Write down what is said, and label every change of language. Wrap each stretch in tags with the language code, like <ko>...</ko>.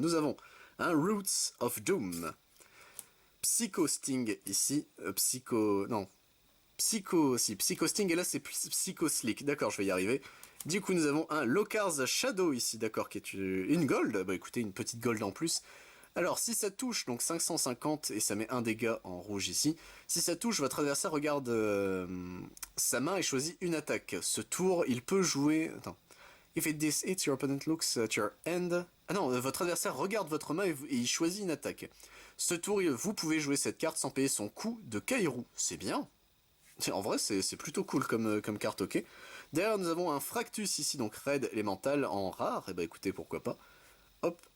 <fr>Nous avons un Roots of Doom, Psycho Sting ici, Psycho Sting, et là c'est Psycho Slick, d'accord, je vais y arriver. Du coup, nous avons un Lokar's Shadow ici, d'accord, qui est une gold, bah écoutez, une petite gold en plus. Alors, si ça touche, donc 550, et ça met un dégât en rouge ici, si ça touche, votre adversaire regarde sa main et choisit une attaque. Ce tour, il peut jouer... Attends.</fr> <en>If it this hits, your opponent looks at your hand...</en> <fr>Ah non, votre adversaire regarde votre main et il choisit une attaque. Ce tour, vous pouvez jouer cette carte sans payer son coût de Kaeru. C'est bien. En vrai, c'est plutôt cool comme carte, ok. Derrière, nous avons un Fractus ici, donc Raid élémental en rare. Et bah écoutez, pourquoi pas. Hop.</fr>